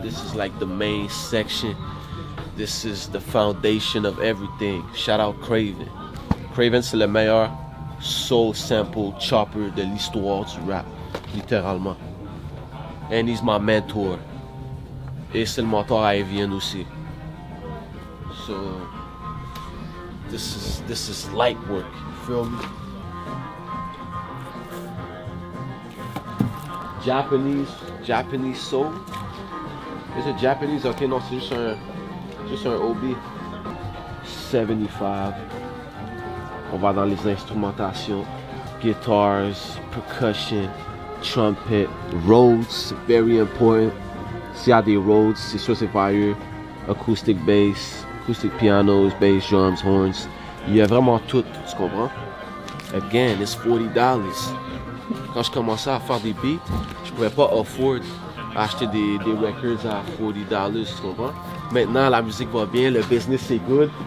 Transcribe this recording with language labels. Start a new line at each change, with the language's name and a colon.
English: This is like the main section. This is the foundation of everything. Shout out Craven.
French: Craven, c'est le meilleur soul sample chopper de l'histoire du rap, littéralement.
English: And he's my mentor.
French: Et c'est le mentor à Evian aussi.
English: So this is light work. You feel me? Japanese soul. Is it Japanese?
French: Ok, non, c'est juste un OB. 75. On va dans les instrumentations.
English: Guitars, percussion, trumpet, Rhodes, very important.
French: S'il y a des Rhodes, c'est sûr c'est fire.
English: Acoustic bass, acoustic pianos, bass, drums, horns.
French: Il y a vraiment tout, tu comprends?
English: Again, it's $40.
French: Quand je commençais à faire des beats, je pouvais pas afford acheter des records à $40, tu comprends? Maintenant, la musique va bien, le business est good.